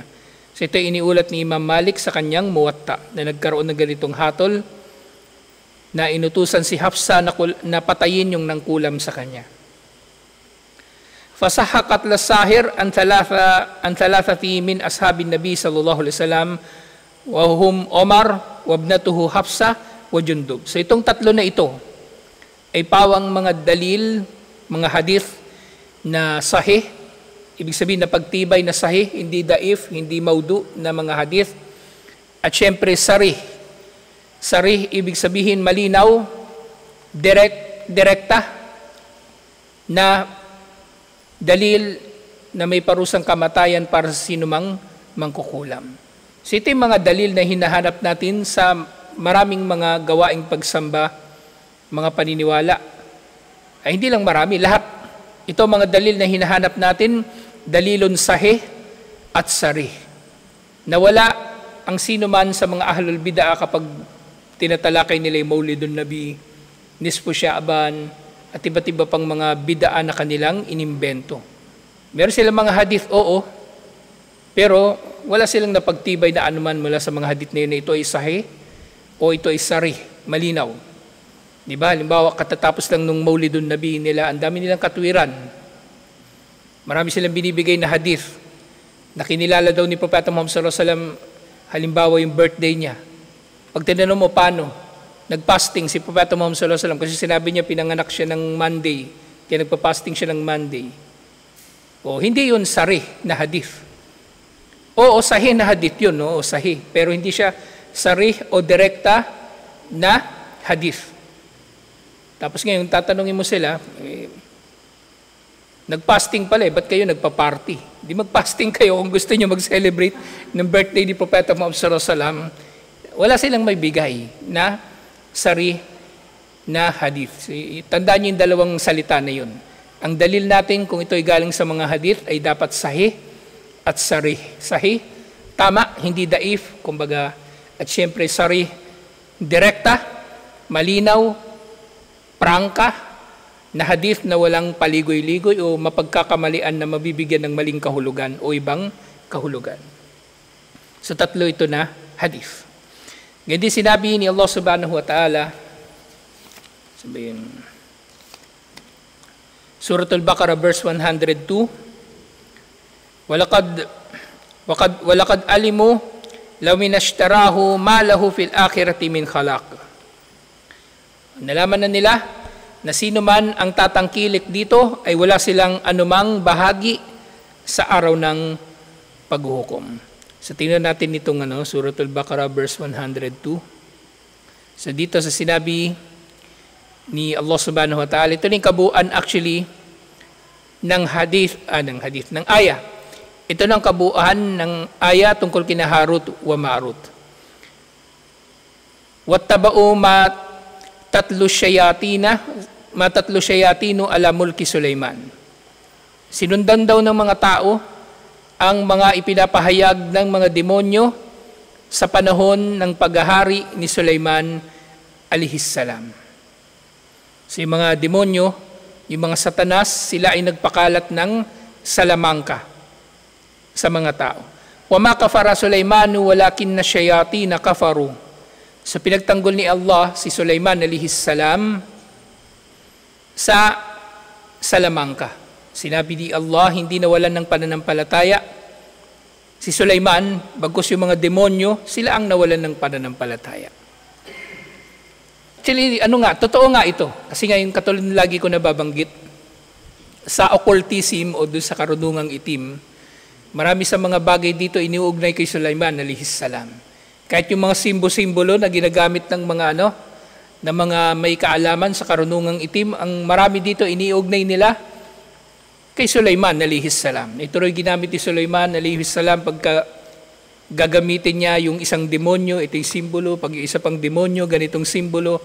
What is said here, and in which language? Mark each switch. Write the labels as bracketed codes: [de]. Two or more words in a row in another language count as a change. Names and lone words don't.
[tl] So ito iniulat ni Imam Malik sa kanyang Muwatta na nagkaroon ng ganitong hatol na inutusan si Hafsa na patayin yung nangkulam sa kanya. [ar] فصح قتل الساحر عن ثلاثة من أصحاب النبي صلى الله عليه وسلم وهم عمر وابنته حفصة وجندب. [tl] So itong tatlo na ito ay pawang mga dalil, mga hadith na sahih, ibig sabihin na pagtibay na sahih, hindi daif, hindi maudu na mga hadith. At syempre sarih. Sarih ibig sabihin malinaw, direkta na dalil na may parusang kamatayan para sa sinumang mangkukulam. So ito yung mga dalil na hinahanap natin sa maraming mga gawaing pagsamba, mga paniniwala. Ay hindi lang marami, lahat. Ito mga dalil na hinahanap natin, dalilun sahih at sarih. Nawala ang sino man sa mga [ar] أهل البدعة [tl] kapag tinatalakay nila yung Maulidun Nabi, Nisfu Sha'ban, at iba't iba pang mga bid'ah na kanilang inimbento. Meron silang mga hadith, oo, pero wala silang napagtibay na anuman mula sa mga hadith na yun na ito ay sahih o ito ay sarih, malinaw. Diba? Halimbawa, katatapos lang nung Maulidun Nabi nila, ang dami nilang katwiran. Marami silang binibigay na hadith na kinilala daw ni Propeta Muhammad [ar] صلى الله عليه وسلم, [tl] halimbawa yung birthday niya. Pag tinanong mo paano, nagpasting si Propeta Muhammad [ar] صلى الله عليه وسلم [tl] kasi sinabi niya pinanganak siya ng Monday, kaya nagpa-fasting siya ng Monday. O hindi yun sarih na hadith. Oo, sahih na hadith yun, no? O sahih, pero hindi siya sarih o direkta na hadith. Tapos ngayon, tatanungin mo sila, nagpasting pala ba't kayo nagpa-party? Di magpasting kayo kung gusto nyo mag-celebrate ng birthday ni Propeta Muhammad [ar] صلى الله عليه وسلم. [tl] Wala silang may bigay na sarih na hadith. Tandaan niyo yung dalawang salita na yun. Ang dalil natin kung ito ay galing sa mga hadith ay dapat sahih at sarih. Sahih, tama, hindi daif, kumbaga, at syempre sarih, direkta, malinaw, prangka, na hadith na walang paligoy-ligoy o mapagkakamalian na mabibigyan ng maling kahulugan o ibang kahulugan. So tatlo ito na hadith. Ngayon din sinabi ni Allah [ar] سبحانه وتعالى, [tl] sabihin, Surah Al-Baqarah verse 102, [ar] ولقد علموا لمن اشتراه ما له في الآخرة من خلاق. [tl] Nalaman na nila na sino man ang tatangkilik dito ay wala silang anumang bahagi sa araw ng paghuhukom. So tingnan natin itong Surah Al-Baqarah verse 102. So dito sa sinabi ni Allah [ar] سبحانه وتعالى, [tl] ito yung kabuuan actually ng ng aya. Ito ng kabuuan ng aya tungkol kina Harut wa Marut. [ar] واتبعوا ما تتلو الشياطين على ملك سليمان. [tl] Sinundan daw ng mga tao ang mga ipinapahayag ng mga demonyo sa panahon ng paghahari ni Sulaiman [ar] عليه السلام. [tl] So yung mga demonyo, yung mga satanas, sila ay nagpakalat ng salamangka sa mga tao. [ar] وما كفر سليمان ولكن الشياطين كفروا. [tl] So pinagtanggol ni Allah si Sulaiman [ar] عليه السلام [tl] sa salamangka. Sinabi ni Allah, hindi nawalan ng pananampalataya si Sulaiman, bagkus yung mga demonyo, sila ang nawalan ng pananampalataya. Actually, totoo nga ito. Kasi ngayon, katulad na lagi ko nababanggit, sa occultism o doon sa karunungang itim, marami sa mga bagay dito iniuugnay kay Sulaiman [ar] عليه السلام. [tl] Kahit yung mga simbolo na ginagamit ng mga na mga may kaalaman sa karunungang itim, ang marami dito iniuugnay nila kay Sulaiman [ar] عليه السلام. [tl] Ito rin ginamit ni Sulaiman [ar] عليه السلام [tl] pagka gagamitin niya yung isang demonyo, ito yung simbolo, pag yung isa pang demonyo, ganitong simbolo.